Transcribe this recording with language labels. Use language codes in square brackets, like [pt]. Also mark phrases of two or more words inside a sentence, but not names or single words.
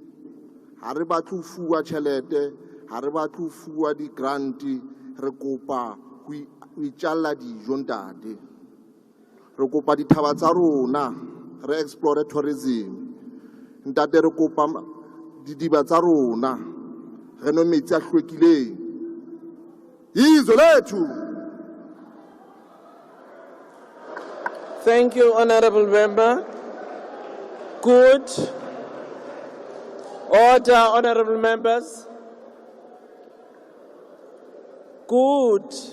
[st] Ha re batle ho fuwa tjhelete, ha re batle ho fuwa di-grant, re kopa ho itjalla dijo ntate. Re kopa dithaba tsa rona, re [en] explore tourism. [st] Ntate re kopa didiba tsa rona, re no metsi a hlwekileng. [zu] Izwe lethu. [en] Thank you, Honorable Member. Good. Order, Honorable Members. Good.